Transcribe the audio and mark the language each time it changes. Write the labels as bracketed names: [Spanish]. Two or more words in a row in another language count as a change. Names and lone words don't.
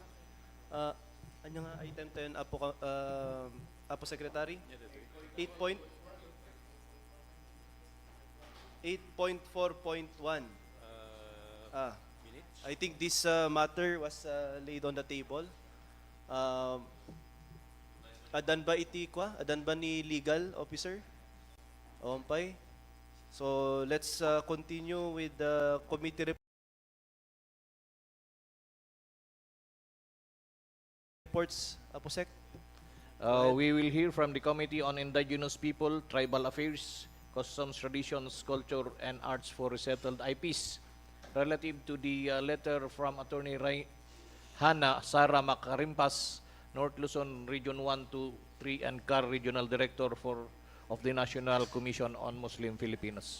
[Iloko] Ano nga item 10 Apo Secretary? 8.4.1. [English] I think this matter was laid on the table. [Iloko] Adan ba iti kwa? Adan ba ni [English] legal officer? [Iloko] Ompay. [English] So let's continue with the committee reports, Apo Sec. We will hear from the Committee on Indigenous People, Tribal Affairs, Customs, Traditions, Culture, and Arts for Resettled IPs relative to the letter from Attorney Hannah Sara Makarimpas, North Luzon Region 1, 2, 3, and CAR Regional Director of the National Commission on Muslim Filipinos.